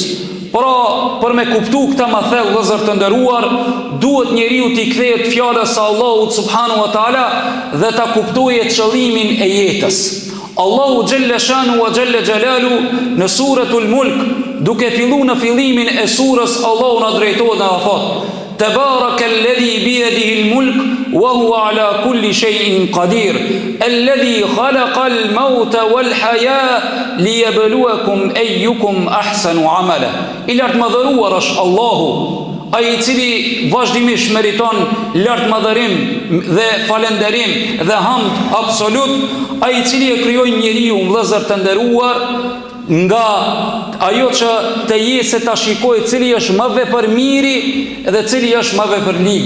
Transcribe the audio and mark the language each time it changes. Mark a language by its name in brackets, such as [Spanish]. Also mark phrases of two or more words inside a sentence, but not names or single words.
[Albanian] Pra, për me kuptu këta më thellë vëllezër të nderuar, duhet njeriu t'i kthehet fjalës së Allahut [Arabic] سبحانه وتعالى [Albanian] dhe ta kuptojë qëllimin e jetës. [Arabic] الله جل شأنه وجل جلاله [Albanian] në suratul Mulk, duke fillu në fillimin e surës, Allahu në drejtohet dhe thot: [Arabic] تبارك الذي بيده الملك وهو على كل شيء قدير الذي خلق الموت والحياة ليبلوكم أيكم أحسن عملا. [Albanian] I lartë madhëruar është Allahu, ai I cili vazhdimisht meriton lartë madhërim dhe falenderim dhe hamd absolut, ai I cili e krijoi njeriu vëllezër të nderuar nga ajo që të jesë ta shikojë cili është më vepër miri dhe cili është më vepër ligu.